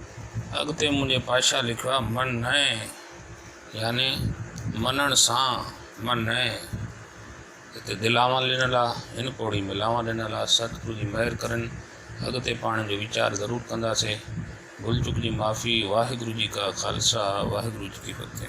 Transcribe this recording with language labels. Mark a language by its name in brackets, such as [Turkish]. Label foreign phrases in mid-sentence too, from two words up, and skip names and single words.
[Sindhi] अॻिते मुंहिंजे पातशाह लिखियो आहे मन नए, यानी मञण सां मन नए। हिते दिलावा ॾिनल आहे, हिन पौड़ी में लावा ॾिनल आहे। सतगुरु जी महिर करनि। अॻिते पाण जो वीचार ज़रूरु कंदासीं। भुल चुक जी माफ़ी। [Punjabi] ਵਾਹਿਗੁਰੂ ਜੀ ਕਾ ਖ਼ਾਲਸਾ, ਵਾਹਿਗੁਰੂ ਜੀ ਕੀ ਫ਼ਤਹਿ।